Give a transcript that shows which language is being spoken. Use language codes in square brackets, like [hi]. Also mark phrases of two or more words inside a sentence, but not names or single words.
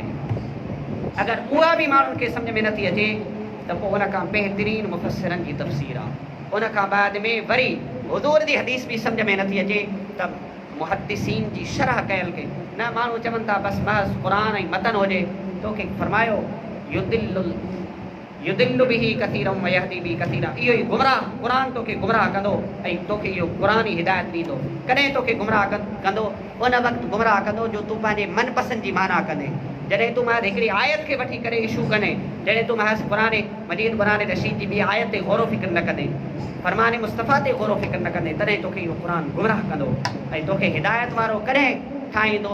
[sd] अगरि उहा बि माण्हुनि खे सम्झ में नथी अचे त पोइ उनखां बहितरीन मुफ़स्सिरनि जी तफ़सीर आहे। उनखां बाद में वरी हुज़ूर जी हदीस बि सम्झ में नथी अचे त मुहद्दिसीन जी शरह कयल खे न। माण्हू चवनि था बसि महज़ क़ुरान ऐं मतन हुजे। तोखे फरमायो [ar] يضل به كثيرا ويهدي به كثيرا, [sd] इहो ई गुमराह क़ुरान तोखे गुमराह कंदो ऐं तोखे इहो क़ुरान ई हिदायत ॾींदो। कॾहिं तोखे गुमराह कंदो, उन वक़्तु गुमराह कंदो जो तूं पंहिंजे मनपसंदि जी माना कंदे। जॾहिं तूं महज हिकिड़ी आयत खे वठी करे इशू कने, जॾहिं तूं महज क़ुरान मजीद क़ुरान रशीद जी ॿी आयत ते गौर फ़िक्र न कंदे, फरमान मुस्तफ़ा ते गौर फ़िक्र न कंदे, तॾहिं तोखे इहो क़ुरान गुमराह कंदो ऐं तोखे हिदायत वारो कॾहिं ठाहींदो।